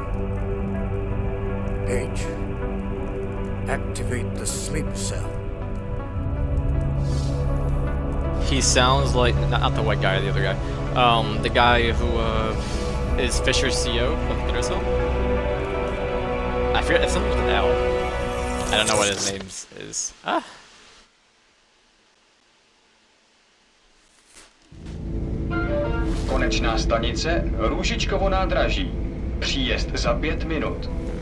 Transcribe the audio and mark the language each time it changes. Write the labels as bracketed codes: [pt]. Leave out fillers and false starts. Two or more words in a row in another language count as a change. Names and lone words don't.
[en] Paige, activate the sleep cell. He sounds like, not the white guy, the other guy. The guy who is Fisher's CEO of Intercell. I forget, it's something with an L. I don't know what his name is. Ah. [cs] Konečná stanice Růžičkovo nádraží. Příjezd za 5 minut.